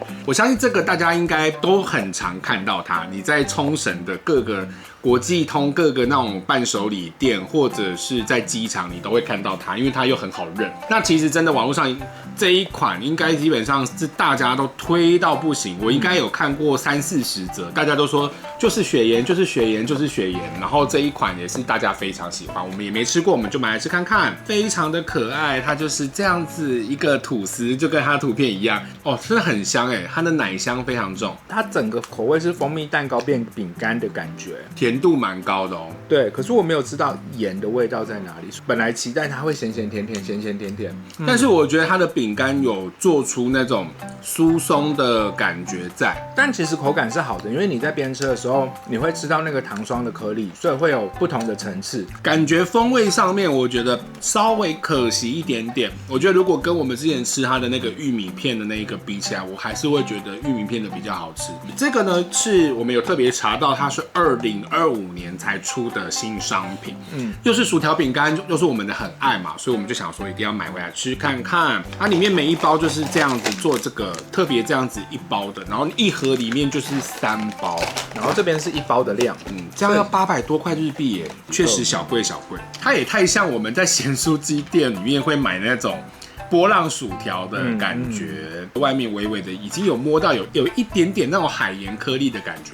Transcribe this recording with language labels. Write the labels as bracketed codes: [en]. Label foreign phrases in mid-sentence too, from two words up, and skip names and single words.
[zh] 我相信這個大家應該都很常看到它，你在沖繩的各個國際通、各個那種伴手禮店，或者是在機場，你都會看到它，因為它又很好認。那其實真的網絡上這一款應該基本上是大家都推到不行，我應該有看過30-40則，大家都說就是雪鹽，就是雪鹽，就是雪鹽。然後這一款也是大家非常喜歡，我們也沒吃過，我們就買來吃看看，非常的可愛。它就是這樣子一個吐司，就跟它的圖片一樣哦，真的很香哎，它的奶香非常重，它整個口味是蜂蜜蛋糕變餅乾的感覺，甜度蠻高的哦。對，可是我沒有吃到鹽的味道在哪裡，本來期待它會鹹鹹甜甜，鹹鹹甜甜，但是我覺得它的餅乾有做出那種酥鬆的感覺在，但其實口感是好的，因為你在邊吃的時候，你會吃到那個糖霜的顆粒，所以會有不同的層次。感覺風味上面，我覺得稍微可惜一點點。我覺得如果跟我們之前吃它的那個玉米片的那一個比起來，我還是會覺得玉米片的比較好吃。這個呢，是我們有特別查到，它是2025年才出的新商品，又是薯條餅乾，又是我們的很愛嘛，所以我們就想說一定要買回來吃看看。它裡面每一包就是這樣子做這個特別這樣子一包的，然後一盒裡面就是3包，然後這邊是1包的量，這樣要800多塊日幣耶，確實小貴小貴。它也太像我們在鹹酥雞店裡面會買那種波浪薯條的感覺，外面微微的已經有摸到有一點點那種海鹽顆粒的感覺。